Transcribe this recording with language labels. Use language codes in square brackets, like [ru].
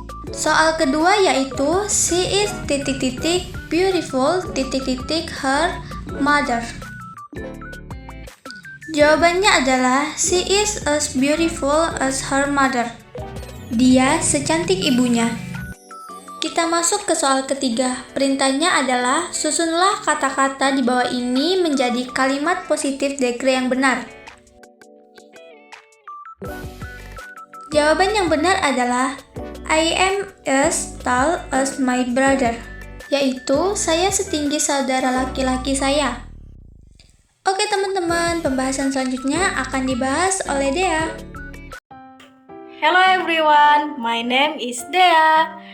[id] Soal kedua yaitu [en] she is beautiful her mother. [id] Jawabannya adalah [en] she is as beautiful as her mother. [id] Dia secantik ibunya. Kita masuk ke soal ketiga. Perintahnya adalah susunlah kata-kata di bawah ini menjadi kalimat positif degree yang benar. Jawaban yang benar adalah [en] I am as tall as my brother, [id] yaitu saya setinggi saudara laki-laki saya. Oke teman-teman, pembahasan selanjutnya akan dibahas oleh Dea. [en] Hello everyone, my name is Dea.